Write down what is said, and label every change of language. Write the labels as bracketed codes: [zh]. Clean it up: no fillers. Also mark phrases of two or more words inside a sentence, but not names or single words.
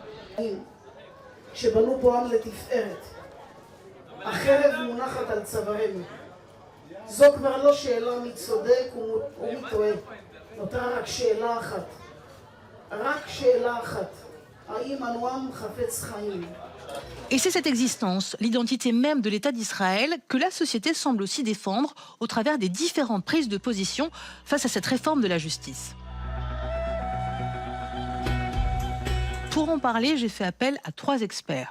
[he] שבנו פה עם לתפארת. החרב מונחת על צווארנו. זו כבר לא שאלה מי צודק ומי טועה. נותרה רק שאלה אחת. רק שאלה אחת. האם אנו עם חפץ חיים? [fr] Et c'est cette existence, l'identité même de l'État d'Israël, que la société semble aussi défendre au travers des différentes prises de position face à cette réforme de la justice. Pour en parler, j'ai fait appel à 3 experts.